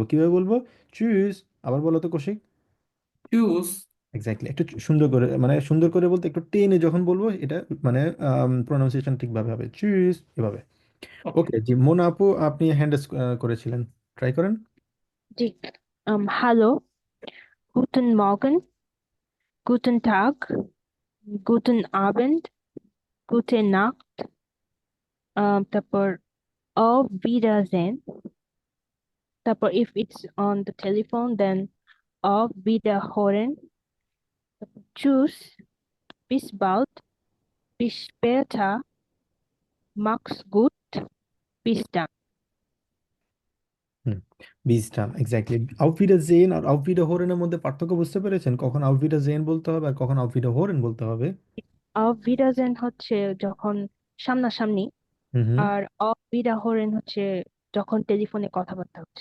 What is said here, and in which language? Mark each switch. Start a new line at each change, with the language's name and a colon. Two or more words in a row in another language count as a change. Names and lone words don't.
Bangla: কিভাবে বলবো? চুজ। আবার বলো তো কৌশিক। চুজ। এক্স্যাক্টলি, একটু সুন্দর করে, মানে সুন্দর করে বলতে একটু টেনে যখন বলবো, এটা মানে প্রোনাউন্সিয়েশন ঠিকভাবে হবে, চুজ এভাবে। ওকে। ওকে জি, মোনা আপু আপনি হ্যান্ড করেছিলেন, ট্রাই করেন। জি,
German: hallo, guten Morgen, guten Tag, guten Abend, gute Nacht, তারপর auf Wiedersehen, তারপর
English: if it's on the telephone then
German: auf Wiederhören, tschüss, bis bald, bis später, mach's gut, bis dann.
Bangla: হুম, বিজডাম, এক্স্যাক্টলি। আউফ আর
German: auf Hörens
Bangla: মধ্যে পার্থক্য বুঝতে পেরেছেন? কখন আউফ বলতে হবে আর কখন
German: auf hören
Bangla: বলতে হবে?
German: auf Wiedersehen
Bangla: হচ্ছে যখন সামনাসামনি, হুম হুম। আর
German: auf Wiederhören
Bangla: হচ্ছে যখন টেলিফোনে কথাবার্তা হচ্ছে।